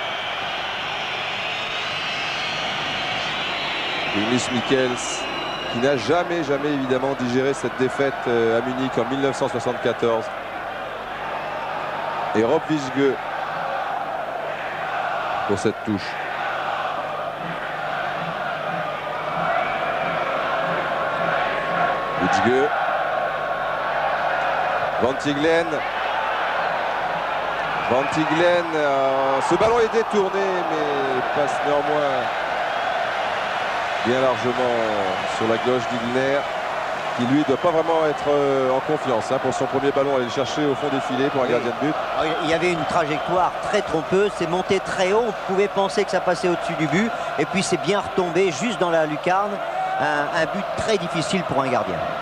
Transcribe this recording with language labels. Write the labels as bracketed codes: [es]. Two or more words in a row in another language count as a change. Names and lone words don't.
[fr] Linus Michels qui n'a jamais évidemment digéré cette défaite à Munich en 1974. Et Rob Witschge pour cette touche. Witschge. Van Tiglen. Van Tiglen, ce ballon est détourné, mais passe néanmoins bien largement sur la gauche d'Igner, qui lui ne doit pas vraiment être en confiance hein, pour son premier ballon, aller le chercher au fond des filets pour un gardien de but. Il y avait une trajectoire très trompeuse, c'est monté très haut, on pouvait penser que ça passait au-dessus du but, et puis c'est bien retombé juste dans la lucarne, un but très difficile pour un gardien.